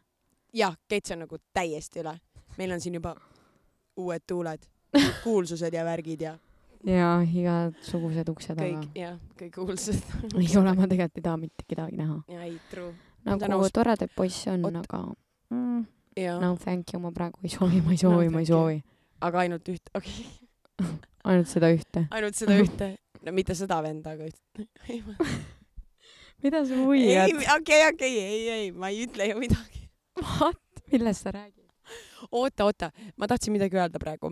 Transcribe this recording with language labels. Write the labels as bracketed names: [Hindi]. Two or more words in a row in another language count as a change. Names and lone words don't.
[Estonian] Jah, Keits on nagu täiesti üle. Meil on siin juba uued tuuled, kuulsused ja värgid ja igasugused uksed kõik, jah, kõik kuulsused. Ei ole, ma tegelikult ei taha mitte kedagi näha. Ja ei, true. Nagu toredaid poisse on, aga [English] no thank you, [Estonian] ma praegu ei soovi. Aga ainult ühte, okei. Ainult seda ühte. Ainult seda ühte. No mitte seda venda, aga ühte. Mida sa muiad? Okei, ei, ma ei ütle ju midagi. Millest sa räägid? Oota, ma tahtsin midagi öelda praegu.